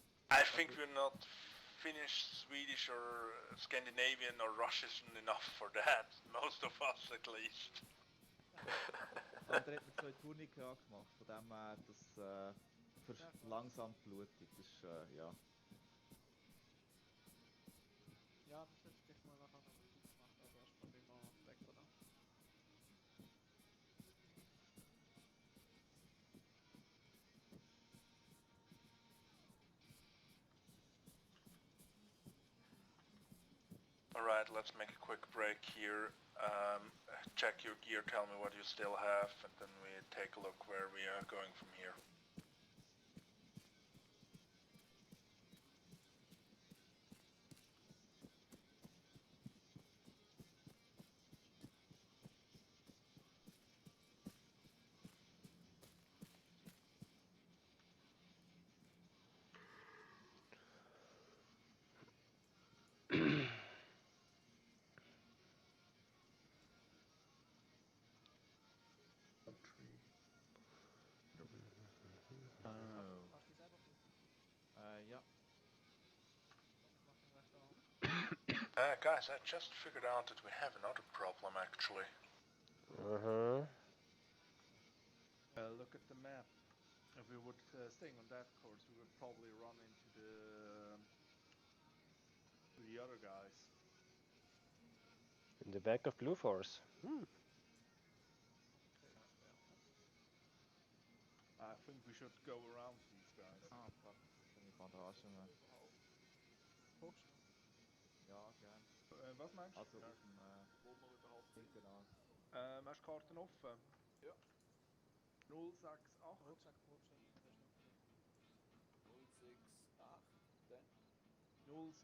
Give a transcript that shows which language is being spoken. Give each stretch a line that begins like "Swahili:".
English: I think we're not Finnish, Swedish, or Scandinavian or Russian enough for that. Most of us, at least.
German: Aber der hat mir 2 Tunika gemacht, von dem das verlangsamt Blutung, das ist, ja. Ja, dann setz dich mal nachher noch Notiz machen, aber erstmal bin ich noch weg, oder?
English: Alright, let's make a quick break here. Check your gear, tell me what you still have, and then we take a look where we are going from here.
German: Hast du die selber gefunden? Ja. Mach den Rest auch.
English: Guys, I just figured out that we have another problem, actually. Look at the map. If we would staying on that course, we would probably run into the other guys. In the back of Blue Force. I think we should go around these guys.
German: Ah, fuck, keine Bandage mehr. Guckst du? Ja, gern. Was meinst du? Also Ja. auf dem, Wo wir überhaupt sind. genau. Hast du Karten offen? Ja. 068. Rucksack, Rucksack, der ist noch drin.